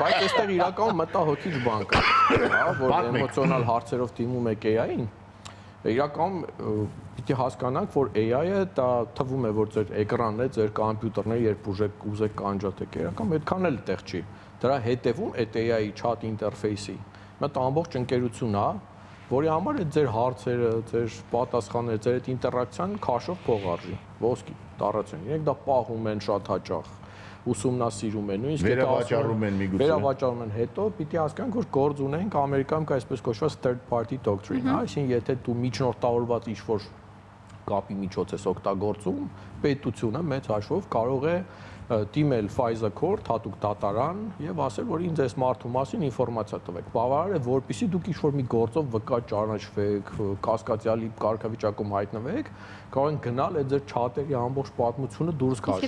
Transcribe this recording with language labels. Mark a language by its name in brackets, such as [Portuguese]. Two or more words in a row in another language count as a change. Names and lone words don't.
[Armenian] Բայց այստեղ իրականում մտահոգիչ բան կա, որ էմոցիոնալ հարցերով դիմում եք AI-ին։ Իրականում պիտի հասկանանք, որ AI-ը դա թվում է, որ ձեր էկրանն է, ձեր կոմպյուտերն է, երբ ուզեք կանջատեք, իրականում այդքան էլ տեղ չի։ Դրա հետևում այդ AI-ի [English] chat interface- [Armenian] ի մոտ ամբողջ ընկերություն է, որի համար այդ ձեր հարցերը, ձեր պատասխանները, ձեր այդ ինտերակցիան քաշով փող արժի, ոսկի, տառացիոն։ Իրենք դա պահում են շատ հաճախ, ուսումնասիրում են, նույնիսկ վերավաճառում են միգուցե։ Վերավաճառում են, հետո պիտի հասկանանք, որ գործ ունենք Ամերիկայում կա այսպես կոչված [English] third party doctrine, [Armenian] այսինքն եթե դու միջնորդավորված ինչ-որ կապի միջոց ես օգտագործում, պետությունը մեծ հաշվով կարող է դիմել Pfizer Court, հատուկ դատարան եւ ասել, որ ինձ այս մարդու մասին ինֆորմացիա տվեք։ Բավարար է, որպեսզի դուք ինչ-որ մի գործով վկա ճանաչվեք, կասկածյալի կարգավիճակում հայտնվեք, կարող են գնալ այդ ձեր չաթերի ամբողջ պատմությունը դուրս քաշել։